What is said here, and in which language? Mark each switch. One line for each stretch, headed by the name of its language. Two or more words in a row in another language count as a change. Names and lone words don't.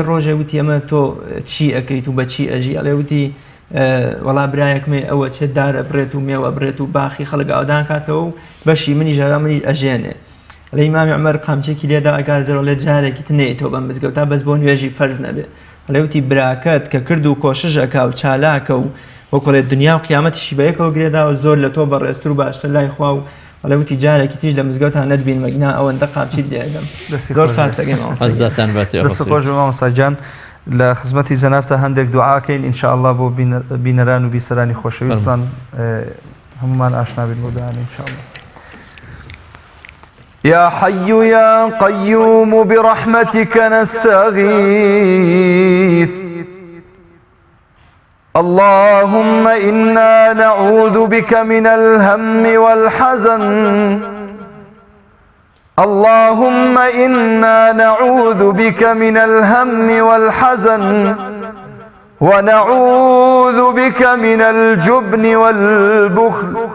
Central Kurdish: ڕۆژێ وتی ئەمە تۆ چی ئەەکەیت و بەچی ئەژی ئەڵێ وتی وەڵا برایەکمێ ئەوە چێت دارە بڕێت و مێوە بڕێت و باخی خەڵک ئاودان کاتەوە و بەشی منی ژەرا منی ئەژێنێ ئەڵێ ئیمامی عومەر قامچێکی لێدا ئەگاتەوە لێ جارێکی تنێیتەوە بەم مزگەوتا بەس بۆ نوێژی فەرز نەبێ ئەڵێ وتی براکەت کە کرد و کۆشش ئەکا و چالاکە و وەکڵێ دنیا و قیامەتیشی بەیەکەوە گرێداوە زۆر لە تۆ بەڕێستر و باشتر لای خوا و ئەڵێ وتی جارێکی تیژ لە مزگەوتان نەتبین مەگنا ئەوەندە قامچیت دێدەم زۆر خاست دەگەم عەزەتان بەتێ خۆش مامۆستا گیان لە خزمەتی زەنابتە هەندێک دوعاکەین ئینشاءالله بۆ بینەران و بیسەرانی خۆشەویستان هەمومان ئاشنا بین بۆ دەیان ئینشاءالله.
Arabic: يا حي يا قيوم برحمتك نستغيث اللهم إنا نعوذ بك من الهم والحزن اللهم إنا نعوذ بك من الهم والحزن ونعوذ بك من الجبن والبخل